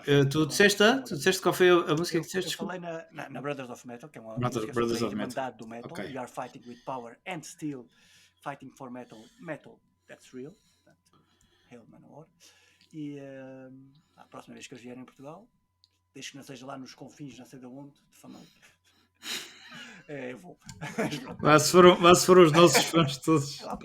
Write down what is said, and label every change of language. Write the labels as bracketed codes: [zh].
[pt] Tu disseste qual foi a música que disseste? Eu falei na Brothers of Metal, que é uma [en] Brothers [pt] música sobre a [en] of [pt] irmandade do metal. Okay. [en] You are fighting with power and steel, fighting for metal that's real. Hail Manowar. [pt] E a próxima vez que eles vierem em Portugal, desde que não seja lá nos confins, não sei de onde, de Famalicão. Eu vou. Lá se foram os nossos fãs todos.